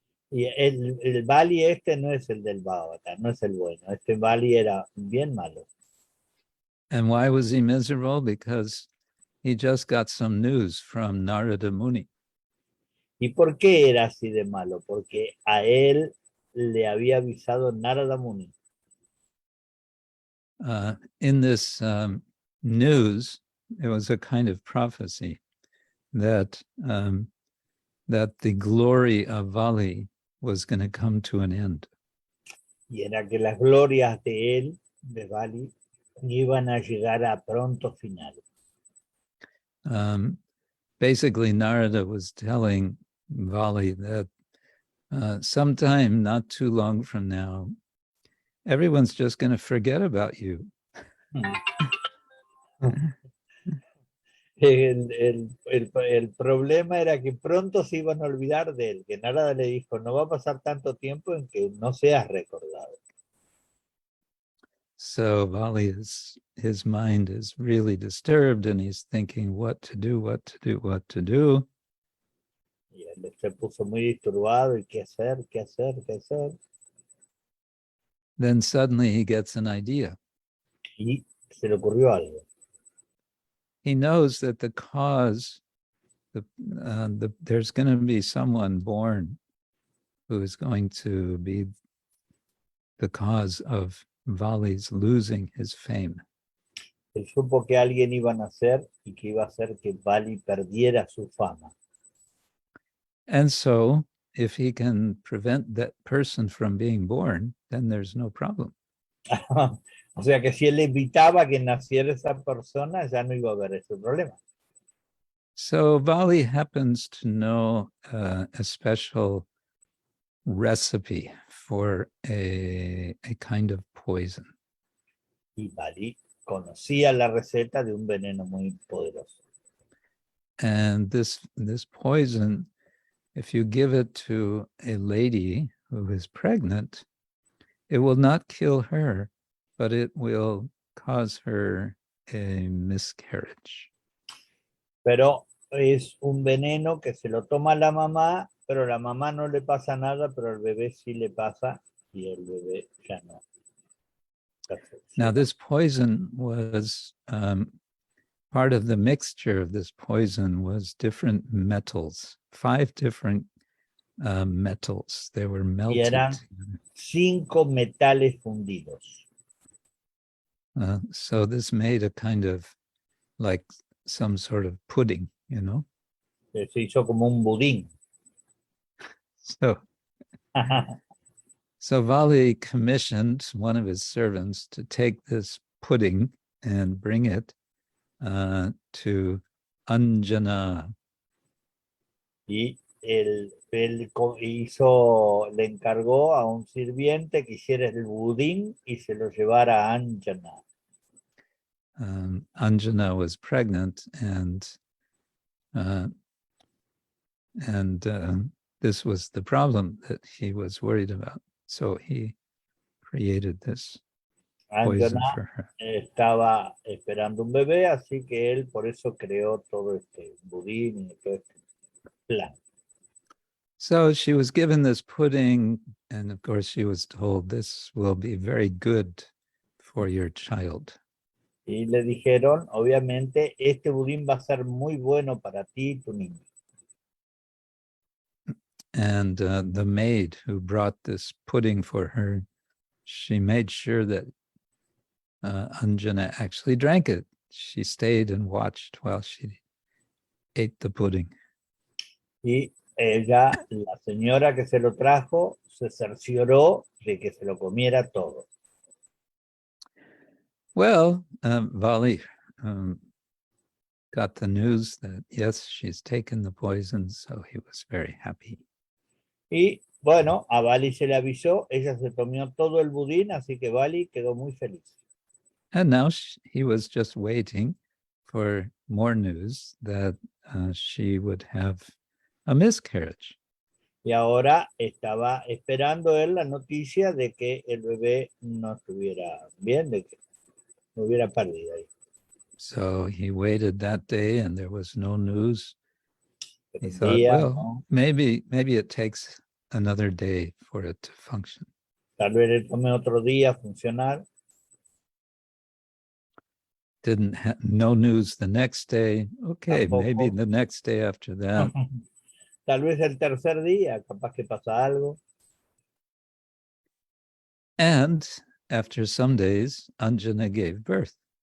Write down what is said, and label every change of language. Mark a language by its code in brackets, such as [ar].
[es] Y el Bali este no es el del Bhagavatam, no es el bueno. Este Bali era bien malo. [en] And why was he miserable? Because he just got some news from Narada Muni. [es] ¿Y por qué era así de malo? Porque a él le había avisado Narada Muni. [en] In this news, it was a kind of prophecy that that the glory of Vali was going to come to an end. [es] y era que las glorias de él, de Bali, iban a llegar a pronto final. [en] Basically, Narada was telling Vali that sometime not too long from now, everyone's just going to forget about you. [es] El problema era que pronto se iban a olvidar de él, que Narada le dijo, no va a pasar tanto tiempo en que no seas recordado. [en] So Vali his mind is really disturbed and he's thinking what to do, what to do, what to do. [es] Y él se puso muy disturbado y qué hacer, qué hacer, qué hacer. [en] Then suddenly he gets an idea. [es] Y se le ocurrió algo. [en] He knows that the cause, there's going to be someone born who is going to be the cause of Vali's losing his fame. [es] Él supo que alguien iba a nacer y que iba a hacer que Bali perdiera su fama. [en] And so if he can prevent that person from being born, then there's no problem. [es] O sea que si él evitaba que naciera esa persona, ya no iba a haber ese problema. [en] So Vali happens to know a special recipe for a kind of poison. [es] Y Bali conocía la receta de un veneno muy poderoso. [en] And this poison, if you give it to a lady who is pregnant, it will not kill her, but it will cause her a miscarriage. [es] Pero es un veneno que se lo toma la mamá, pero la mamá no le pasa nada, pero al bebé sí le pasa y el bebé ya no. [en] Now, this poison was part of the mixture of this poison was different metals, 5 different metals. They were melted. [es] Y eran 5 metales fundidos. [en] So this made a kind of like some sort of pudding, you know? [es] Se hizo como un budín. [en] So Vali commissioned one of his servants to take this pudding and bring it to Anjana. [es] Y él le encargó a un sirviente que hiciera el budín y se lo llevara a Anjana. [en] Anjana was pregnant, and this was the problem that he was worried about. So he created this poison Anjana for her. [es] estaba esperando un bebé, así que él por eso creó todo este budín y todo este plan. [en] So she was given this pudding, and of course she was told this will be very good for your child. [es] Y le dijeron, obviamente, este budín va a ser muy bueno para ti y tu niño. [en] And the maid who brought this pudding for her, she made sure that Anjana actually drank it. She stayed and watched while she ate the pudding. [es] Y ella, la señora que se lo trajo, se cercioró de que se lo comiera todo. [en] Well, Vali got the news that, yes, she's taken the poison, so he was very happy. [es] Y bueno, a Bali se le avisó, ella se tomó todo el budín, así que Bali quedó muy feliz. [en] And now he was just waiting for more news that she would have a miscarriage. [es] Y ahora estaba esperando él la noticia de que el bebé no estuviera bien, de que no hubiera pérdida ahí. [en] So he waited that day and there was no news. [es] Pero [en] He thought, [es] día, [en] well, [es] ¿no? [en] maybe it takes another day for it to function. [es] Tal vez le tome otro día funcionar. [en] No news the next day. Okay, [es] Tampoco. [en] maybe the next day after that. [es] Tal vez el tercer día, capaz que pasa algo. [en] And after some days, Anjana gave birth.